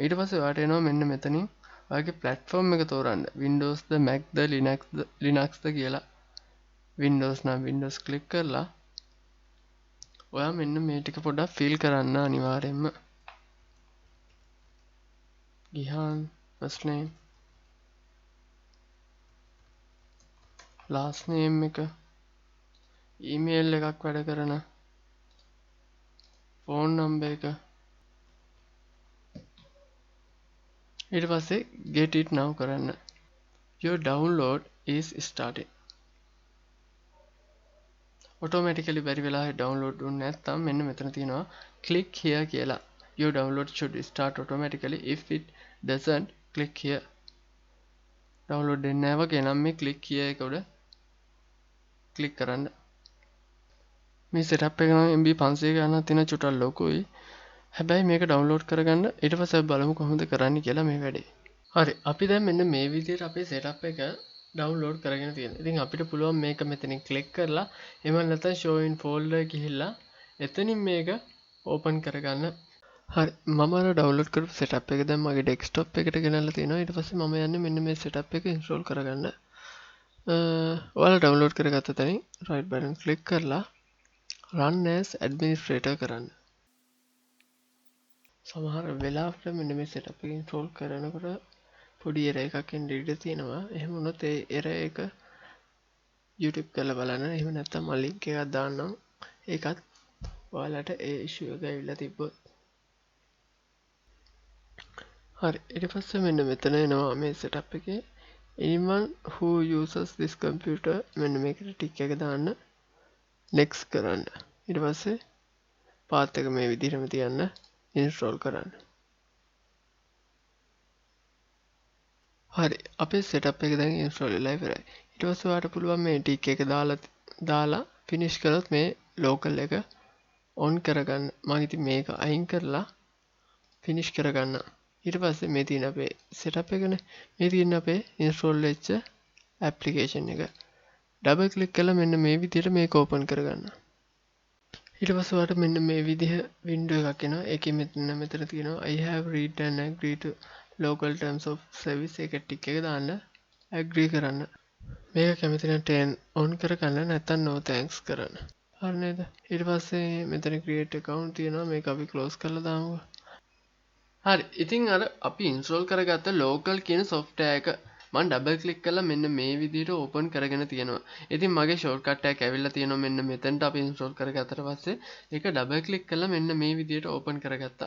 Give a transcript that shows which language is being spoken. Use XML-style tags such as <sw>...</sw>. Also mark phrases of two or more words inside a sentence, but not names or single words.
<si>ඊට පස්සේ ඔයාට එනවා මෙන්න මෙතනින් ඔයාගේ platform එක තෝරන්න. Windows ද Mac ද Linux ද කියලා. Windows නම් Windows click කරලා ඔයා මෙන්න මේ ටික පොඩ්ඩක් fill කරන්න අනිවාර්යයෙන්ම. ගිහාන්</si> <en>first name last name</en> <si>එක email එකක් වැඩ කරන</si> <en>phone number</en> <si>එක ඊට පස්සේ</si> <en>get it now</en> <si>කරන්න.</si> <en>Your download is starting.</en> <si>automatically බැරි වෙලාවෙ download වුනේ නැත්නම් මෙන්න මෙතන තියෙනවා</si> <en>click here</en> <si>කියලා.</si> <en>Your download should start automatically if it doesn't click here.</en> <si>download වෙන්නේ නැහැ වගේ නම් මේ</si> <en>click here</en> <si>එක උඩ click කරන්න. මේ setup එක නම් MB 500 ගණනක් තියෙන චුටක් ලොකුයි. හැබැයි මේක download කරගන්න ඊට පස්සේ බලමු කොහොමද කරන්නේ කියලා මේ වැඩේ. හරි අපි දැන් මෙන්න මේ විදිහට අපේ setup එක download කරගෙන තියෙනවා. ඉතින් අපිට පුළුවන් මේක මෙතනින් click කරලා එහෙම නැත්නම්</si> <en>show in folder</en> <si>ගිහිල්ලා එතනින් මේක open කරගන්න. හරි මම අර download කරපු setup එක දැන් මගේ desktop එකට ගෙනල්ලා තියෙනවා. ඊට පස්සේ මම යන්නේ මෙන්න මේ setup එක install කරගන්න. ඔයාලා download කරගත්ත තැනින්</si> <en>right button click</en> <si>කරලා</si> <en>run as administrator</en> <si>කරන්න. සමහර වෙලාවට මෙන්න මේ setup එක install කරනකොට පොඩි error එකක් එන්න ඉඩ තියෙනවා. එහෙම වුණොත් ඒ error එක YouTube කරලා බලන්න. එහෙම නැත්නම් මම link එකක් දාන්නම්. ඒකත් ඔයාලට ඒ issue එක ඇවිල්ලා තිබ්බොත්. හරි ඊට පස්සේ මෙන්න මෙතන එනවා මේ setup එකේ</si> <en>anyone who uses this computer</en> <si>මෙන්න මේකට ටික් එක දාන්න next කරන්න. ඊට පස්සේ path එක මේ විදිහටම තියන්න install කරන්න. හරි අපේ setup එක දැන් install වෙලා ඉවරයි. ඊට පස්සේ ඔයාලට පුළුවන් මේ ටික් එක දාලා finish කරොත් මේ local එක on කරගන්න. මම ඉතින් මේක අයින් කරලා finish කරගන්න. ඊට පස්සේ මේ තියෙන අපේ setup එකනේ. මේ තියෙන අපේ install වෙච්ච application එක. double click කරලා මෙන්න මේ විදිහට මේක open කරගන්න. ඊට පස්සේ ඔයාලට මෙන්න මේ විදිහ window එකක් එනවා. ඒකෙ මෙතන තියෙනවා</si> <en>I have read and agree to local terms of service</en> <si>එක ටික එක දාන්න agree කරන්න. මේක කැමති නම්</si> <en>turn on</en> <si>කරගන්න නැත්නම්</si> <en>no thanks</en> <si>කරන්න. හරි නේද? ඊට පස්සේ මෙතන</si> <en>create account</en> <si>තියෙනවා. මේක අපි close කරලා දාමුකෝ. හරි ඉතින් අර අපි install කරගත්ත local කියන software එක මම</si> <en>double click</en> <si>කරලා මෙන්න මේ විදිහට open කරගෙන තියෙනවා. ඉතින් මගේ shortcut එකක් ඇවිල්ලා තියෙනවා මෙන්න මෙතනට අපි install කරගත්තට පස්සේ ඒක</si> <en>double click</en> <si>කරලා මෙන්න මේ විදිහට open කරගත්තා.</si>